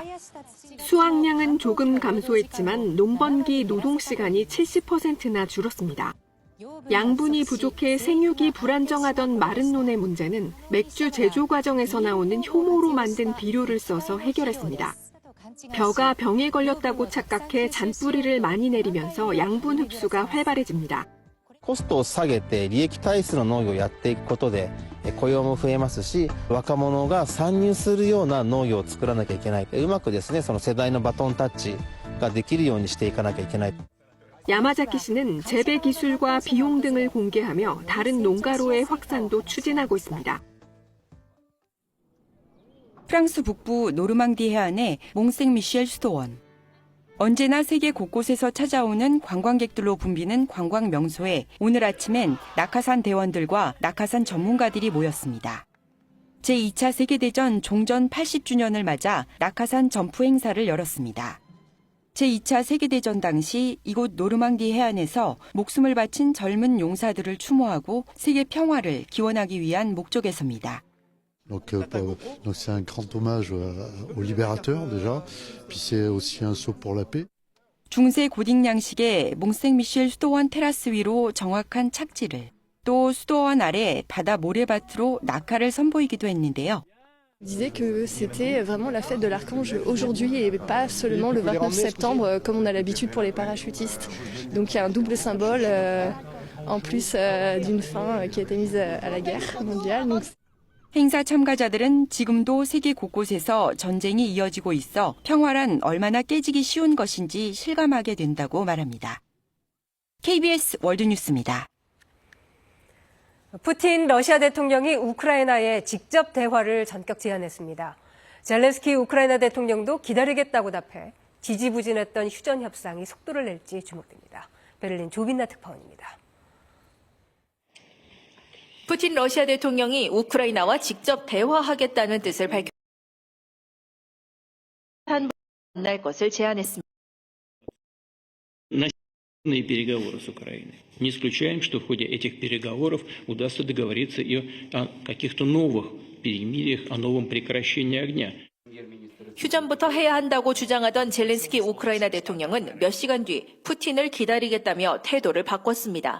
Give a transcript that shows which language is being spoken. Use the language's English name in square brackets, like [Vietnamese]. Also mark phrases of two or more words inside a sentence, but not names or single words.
[Korean] 수확량은 조금 감소했지만 농번기 노동시간이 70%나 줄었습니다. 양분이 부족해 생육이 불안정하던 마른 논의 문제는 맥주 제조 과정에서 나오는 효모로 만든 비료를 써서 해결했습니다. 벼가 병에 걸렸다고 착각해 잔뿌리를 많이 내리면서 양분 흡수가 활발해집니다. [Japanese] コストを下げて利益体質の農業をやっていくことで雇用も増えますし、若者が参入するような農業を作らなきゃいけない。うまくですね、その世代のバトンタッチができるようにしていかなきゃいけない。 [Korean] 야마자키 씨는 재배 기술과 비용 등을 공개하며 다른 농가로의 확산도 추진하고 있습니다. 프랑스 북부 노르망디 해안의 몽생미셸 수도원. 언제나 세계 곳곳에서 찾아오는 관광객들로 붐비는 관광 명소에 오늘 아침엔 낙하산 대원들과 낙하산 전문가들이 모였습니다. 제2차 세계대전 종전 80주년을 맞아 낙하산 점프 행사를 열었습니다. 제2차 세계대전 당시 이곳 노르망디 해안에서 목숨을 바친 젊은 용사들을 추모하고 세계 평화를 기원하기 위한 목적에서입니다. [French] Donc c'est un grand hommage aux libérateurs déjà, puis c'est aussi un saut pour la paix. [Korean] 중세 고딕 양식의 몽생미셸 수도원 테라스 위로 정확한 착지를, 또 수도원 아래 바다 모래밭으로 낙하를 선보이기도 했는데요. [French] disait que c'était vraiment la fête de l'Archange aujourd'hui et pas seulement le 29 septembre comme on a l'habitude pour les parachutistes. Donc il y a un double symbole en plus d'une fin qui a été mise à la guerre mondiale. Donc... [Korean] 행사 참가자들은 지금도 세계 곳곳에서 전쟁이 이어지고 있어 평화란 얼마나 깨지기 쉬운 것인지 실감하게 된다고 말합니다. KBS 월드뉴스입니다. 푸틴 러시아 대통령이 우크라이나에 직접 대화를 전격 제안했습니다. 젤렌스키 우크라이나 대통령도 기다리겠다고 답해 지지부진했던 휴전 협상이 속도를 낼지 주목됩니다. 베를린 조빈나 특파원입니다. 푸틴 러시아 대통령이 우크라이나와 직접 대화하겠다는 뜻을 밝혔 만날 것을 제안했습니다. [Russian] переговоры с Украиной. Не исключаем, что в ходе этих переговоров удастся договориться и о каких-то новых перемириях, о новом прекращении огня. [Korean] 휴전부터 해야 한다고 주장하던 젤렌스키 우크라이나 대통령은 몇 시간 뒤 푸틴을 기다리겠다며 태도를 바꿨습니다.